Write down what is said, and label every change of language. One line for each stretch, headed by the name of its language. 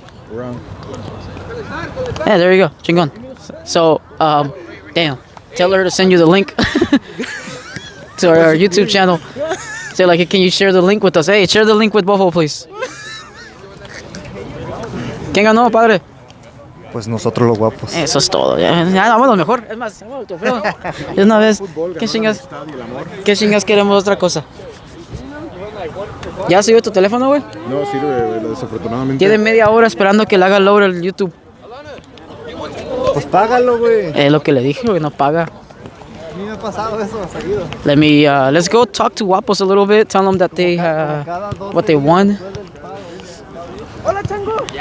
English: Wrong. Yeah, there you go. Chingon. So, damn. Tell her to send you the link to our YouTube channel. Say, like, can you share the link with us? Hey, share the link with Bofo, please.
Spanish: ¿Quién ganó, padre? Pues nosotros los guapos. Eso es todo. Ya vámonos mejor. Es más, vámonos trofeo. De una vez. ¿Qué chingas queremos otra cosa? ¿Ya subió tu teléfono, güey? No, sirve, desafortunadamente. Tiene media hora esperando que le haga load el YouTube. Pues págalo, güey. Es lo que le dije, güey, no paga. A mí me ha pasado eso seguido.
English: Let's go talk to Guapos a little bit. Tell them that they, what they won.
Spanish: Hola, chango.